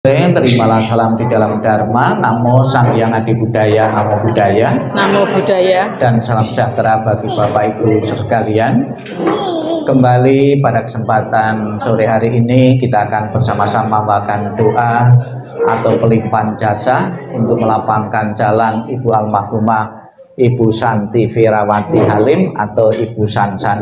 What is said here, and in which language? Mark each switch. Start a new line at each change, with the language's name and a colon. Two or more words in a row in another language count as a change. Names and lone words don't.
Indonesian: Terimalah salam di dalam Dharma.
Pali: Namo Sang Hyang Adi Budaya, Namo Buddhaya. Namo Buddhaya.
Indonesian: Dan salam sejahtera bagi Bapak Ibu sekalian. Kembali pada kesempatan sore hari ini kita akan bersama-sama membacakan doa atau pelimpahan jasa untuk melapangkan jalan Ibu Almarhumah Ibu Santi Virawati Halim atau Ibu Sansan.